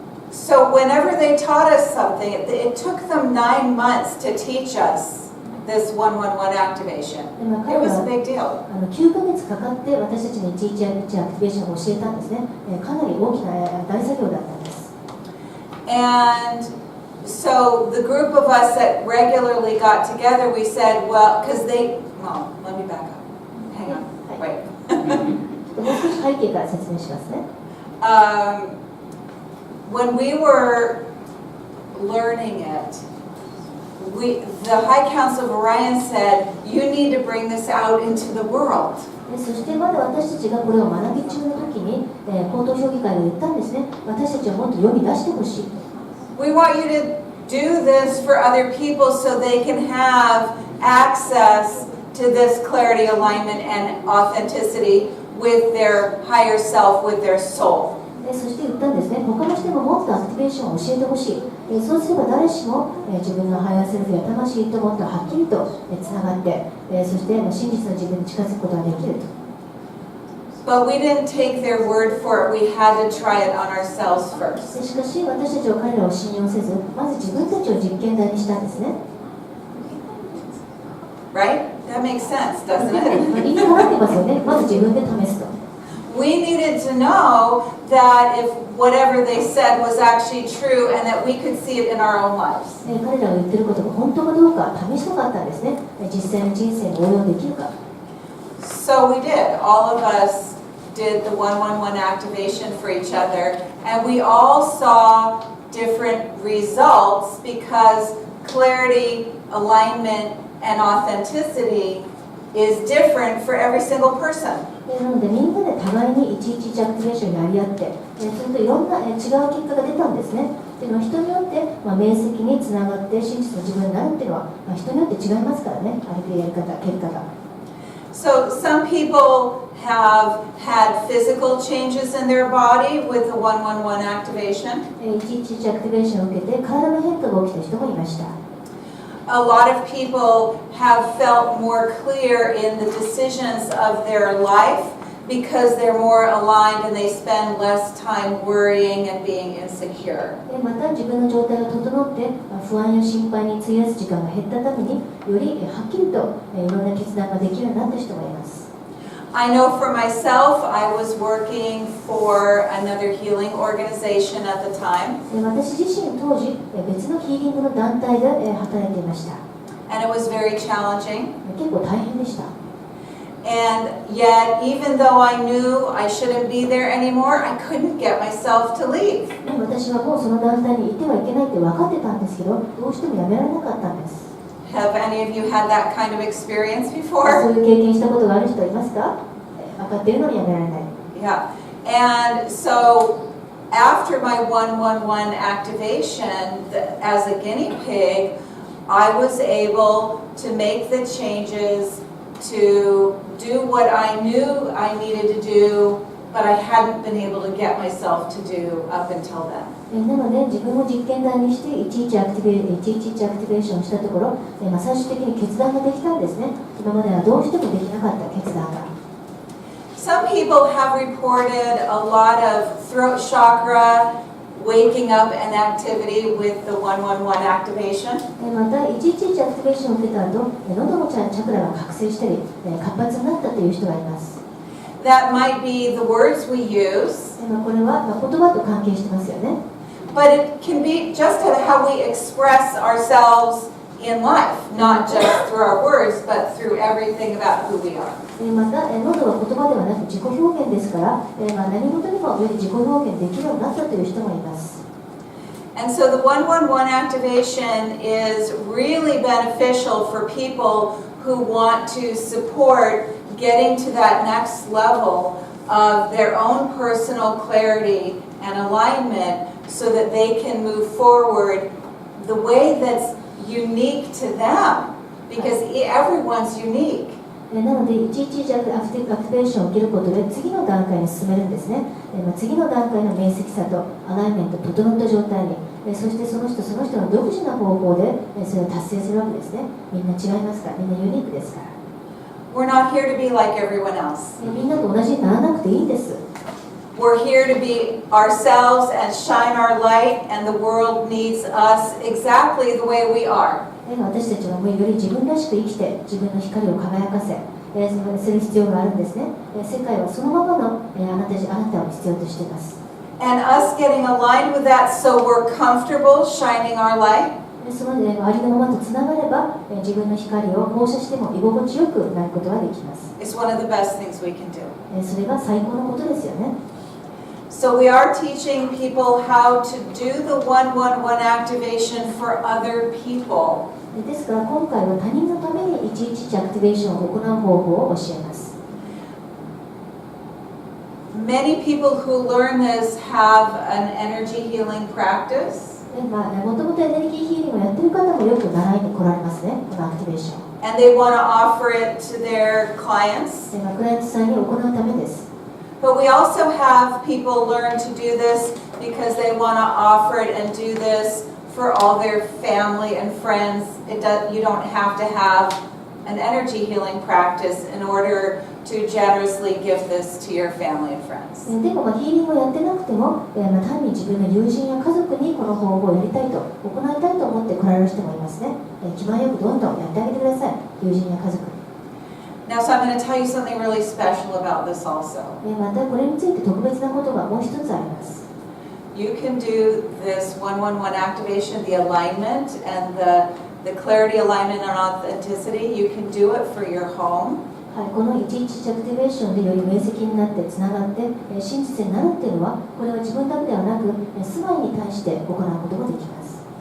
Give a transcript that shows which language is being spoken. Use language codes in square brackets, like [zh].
[en] So whenever they taught us something, it took them 9 months to teach us this 111 activation. It was a big deal. [ja] 9ヶ月かかって私たちに111アクティベーションを教えたんですね。かなり大きな大作業だったんです。 [en] And so the group of us that regularly got together, we said, well, because let me back up. Hang on, wait. [ja] もう少し背景から説明しますね。 [en] When we were learning it, the High Council of Orion said, you need to bring this out into the world. [ja] そしてまだ私たちがこれを学び中の時に、高等評議会が言ったんですね。私たちはもっと世に出してほしい。 [en] We want you to do this for other people so they can have access to this clarity, alignment, and authenticity with their higher self, with their soul. [ja] そして言ったんですね、他の人にももっとアクティベーションを教えてほしい。そうすれば誰しも自分のハイヤーセルフや魂ともっとはっきりとつながって、そして真実の自分に近づくことができると。 [en] But we didn't take their word for it. We had to try it on ourselves first. [ja] しかし私たちは彼らを信用せず、まず自分たちを実験台にしたんですね。 [en] Right? That makes sense, doesn't it? [ja] 理にかなってますよね。まず自分で試すと。 [en] We needed to know that if whatever they said was actually true and that we could see it in our own lives. [ja] 彼らが言ってることが本当かどうか試したかったんですね。実際の人生に応用できるか。 [en] So we did. All of us did the 111 activation for each other, and we all saw different results because clarity, alignment, and authenticity is different for every single person. [ja] なのでみんなで互いにいちいちアクティベーションやり合って、するといろんな違う結果が出たんですね。っていうのは人によって、明晰につながって真実の自分になるっていうのは、人によって違いますからね、あるやり方、結果が。 [en] So some people have had physical changes in their body with the 111 activation. [ja] いちいちアクティベーションを受けて体の変化が起きた人もいました。 [en] A lot of people have felt more clear in the decisions of their life because they're more aligned and they spend less time worrying and being insecure. [ja] また自分の状態が整って不安や心配に費やす時間が減ったためによりはっきりといろんな決断ができるようになった人もいます。 [en] I know for myself, I was working for another healing organization at the time. [ja] 私自身当時別のヒーリングの団体で働いていました。 [en] And it was very challenging. [ja] 結構大変でした。 [en] And yet, even though I knew I shouldn't be there anymore, I couldn't get myself to leave. [ja] 私はもうその団体にいてはいけないって分かってたんですけど、どうしてもやめられなかったんです。 [en] Have any of you had that kind of experience [ja] そう [en] before? [ja] いう経験したことがある人いますか？分かっているのにやめられない。 [en] Yeah. And so after my 111 activation, as a guinea pig, I was able to make the changes to do what I knew I needed to do, but I hadn't been able to get myself to do up until then. [ja] なので自分を実験台にしていちいちアクティベーションしたところ、最終的に決断ができたんですね。今まではどうしてもできなかった決断が。 [en] Some people have reported a lot of throat chakra waking up and activity with the 111 activation. [ja] またいちいちアクティベーションを受けた後、喉のチャクラが覚醒したり活発になったという人がいます。 [en] That might be the words we use. [ja] これは言葉と関係してますよね。 [en] But it can be just how we express ourselves in life, not just through our words, but through everything about who we are. [ja] また喉は言葉ではなく自己表現ですから、何事にもより自己表現できるようになったという人もいます。 [en] And so the 111 activation is really beneficial for people who want to support getting to that next level of their own personal clarity and alignment so that they can move forward the way that's unique to them, because everyone's unique. [ja] なのでいちいちアクティベーションを受けることで次の段階に進めるんですね。次の段階の明晰さとアライメント整った状態に、そしてその人の独自な方法でそれを達成するわけですね。みんな違いますから、みんなユニークですから。 [en] We're not here to be like everyone else. [ja] みんなと同じにならなくていいんです。 [en] We're here to be ourselves and shine our light, and the world needs us exactly the way we are. [ja] 私たちはもうより自分らしく生きて自分の光を輝かせ、する必要があるんですね。世界はそのままのあなたを必要としています。 [en] And us getting aligned with that so we're comfortable shining our light. [ja] そのありのままとつながれば自分の光を放射しても居心地よくなることができます。 [en] It's one of the best things we can do. [ja] それが最高のことですよね。 [en] So we are teaching people how to do the 111 activation for other people. [ja] ですから今回は他人のためにいちいちアクティベーションを行う方法を教えます。 [en] Many people who learn this have an energy healing practice. [ja] もともとエネルギーヒーリングをやってる方もよく習いに来られますね、このアクティベーション。 [en] And they want to offer it to their clients. [ja] クライアントさんに行うためです。 [en] But we also have people learn to do this because they want to offer it and do this for all their family and friends. You don't have to have an energy healing practice in order to generously give this to your family and friends. [ja] でもヒーリングをやってなくても、単に自分の友人や家族にこの方法をやりたいと、行いたいと思って来られる人もいますね。気前よくどんどんやってあげてください、友人や家族に。 [en] Now, so I'm going to tell you something really special about this also. [ja] またこれについて特別なことがもう一つあります。 [en] You can do this 111 activation, the alignment and the clarity, alignment, and authenticity. You can do it for your home. [ja] はい、この111アクティベーションでより明晰になってつながって真実になるっていうのは、これは自分だけではなく住まいに対して行うことができます。